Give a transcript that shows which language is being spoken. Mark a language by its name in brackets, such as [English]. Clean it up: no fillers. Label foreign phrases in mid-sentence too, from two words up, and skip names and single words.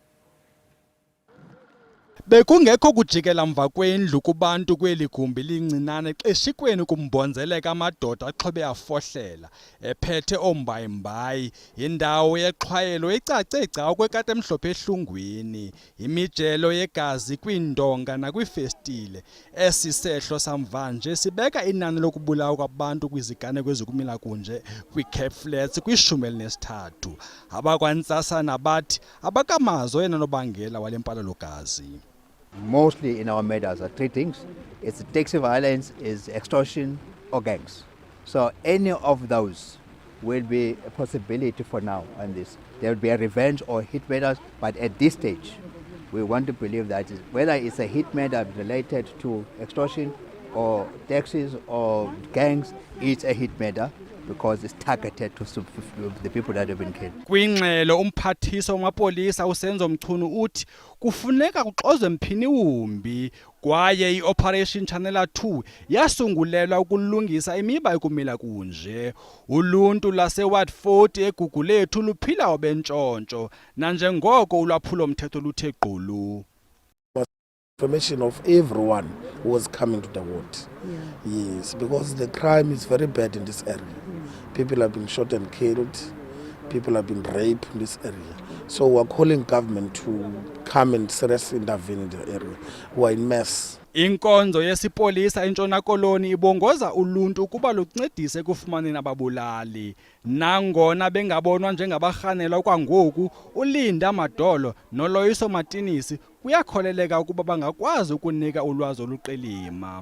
[Xhosa] Bekungekho kujikela mva kwendlu kubantu kweli gumbi lincinane xeshikweni kumbonzeleka amadoda axhobe afohlela ephethe oombayimbayi, indawo yexhwayelo ecace gca kwekati emhlophe ehlungwini, imijelo yegazi kwiindonga nakwiifestile. Esi sehlo samvanje sibeka inani lokubulawa kwabantu kwiziganeko ezikumila kunje kwiCape Flats kwi-13. Abakwantsasana bathi abakamazi oyena nobangela wale mpalalo-gazi. [English] Mostly in our murders are three things. It's taxi violence, is extortion or gangs. So any of those will be a possibility for now on this. There will be a revenge or hit murders, but at this stage, we want to believe that whether it's a hit murder related to extortion or taxis or gangs, it's a hit murder because it's targeted to the people that have been killed. [Xhosa] Kwingxelo umphathiswa wamapolisa uSenzo Mchunu uthi kufuneka kuxozwe mphini wumbi kwaye iOperation Channel 2 yasungulelwa ukulungisa imiba ekumila kunje. Uluntu laseWard 40 eGugulethu luphila obentshontsho nanjengoko ulwaphulo mthetho luthe gqulu. [English] Information of everyone who was coming to the ward. Yes, because the crime is very bad in this area. People have been shot and killed. People have been raped in this area. So we're calling government to come and seriously intervene in the area. We're in mess. [Xhosa] Inkonzo yesipolisa eNtshona Koloni ibongoza uluntu ukuba luncedise ekufumaneni ababulali. Nangona bengabonwa njengabarhanelwa kwangoku, uLinda Madolo noLoyiso Martinisi kuyakholeleka ukuba bangakwazi ukunika ulwazi oluqilima.